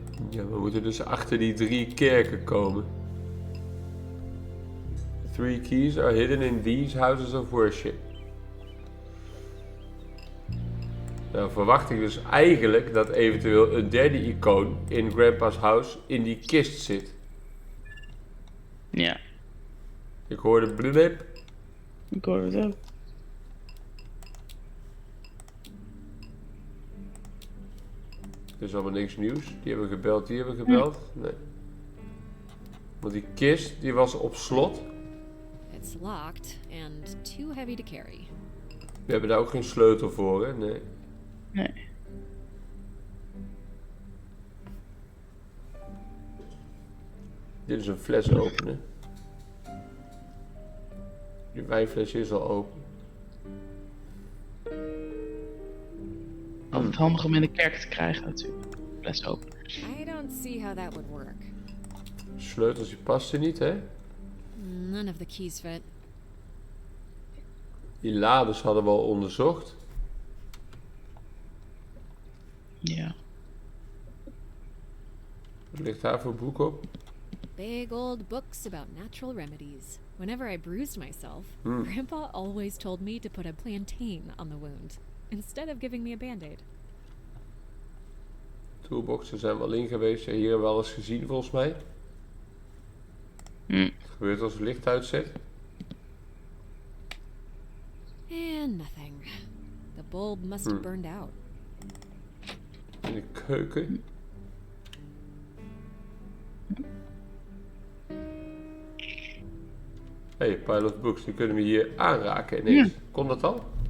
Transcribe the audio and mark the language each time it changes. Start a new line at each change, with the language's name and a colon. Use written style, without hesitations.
Dutch: Ja, we moeten dus achter die 3 kerken komen.
English: 3 keys are hidden in these houses of worship.
Dutch: Nou verwacht ik dus eigenlijk dat eventueel een derde icoon in Grandpa's house in die kist zit. Ja, Ik hoorde blub. ik hoor het ook. Er is allemaal niks nieuws. Die hebben gebeld, die hebben gebeld. Nee. Want die kist, die was op slot.
English: It's locked and too heavy to carry.
Dutch: We hebben daar ook geen sleutel voor, hè? Nee. Nee. Dit is een fles openen. Die wijnfles is al open. Altijd handig om in de kerk te krijgen natuurlijk. Fles open.
English: I don't see how that would work.
Dutch: Sleutels, die passen niet, hè?
English: None of the keys fit.
Dutch: Die lades hadden we al onderzocht. Ja. Wat ligt daar voor boek op?
English: Big old books about natural remedies. Whenever I bruised myself, Grandpa always told me to put a plantain on the wound, instead of giving me a band-aid.
Dutch: Toolboxen zijn we al in geweest. Ja, hier hebben we alles gezien, volgens mij. Het gebeurt als het licht uitzet.
English: And nothing. The bulb must have burned out.
Dutch: In de keuken.
English: Hey, pile of books.
Dutch: Die kunnen we hier aanraken ineens. Kon dat al?